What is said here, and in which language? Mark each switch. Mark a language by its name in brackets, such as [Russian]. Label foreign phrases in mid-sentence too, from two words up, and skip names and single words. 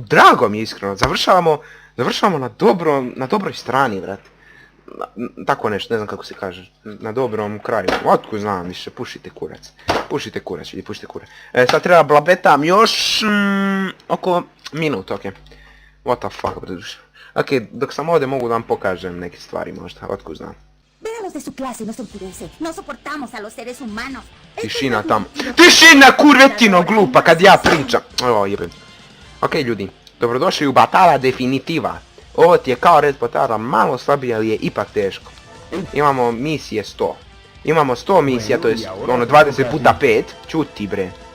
[Serbian] Drago mi je iskreno, završavamo na dobroj strani, brate. Tako nešto, ne znam kako se kaže. Na dobrom kraju. Otkud znam više, pušite kurac. Pušite kurac. Sad treba blabetam još... oko minut, okej. [English] What the fuck, [Serbian] breduš. Okej, dok sam ovdje mogu da vam pokažem neke stvari možda, otkud znam. [Spanish] Véalos de su clase, no se enfurece. No soportamos a los seres humanos. [Serbian] Tišina tamo. Tišina, kurvetino glupa kad ja pričam. O, jebem. Okej, ljudi, dobrodošli u Batala Definitiva. Ovo ti je kao red potara, malo slabije, ali je ipak teško. Imamo misije 100. Imamo 100 misija, to je 20 puta 5. Čuti, bre.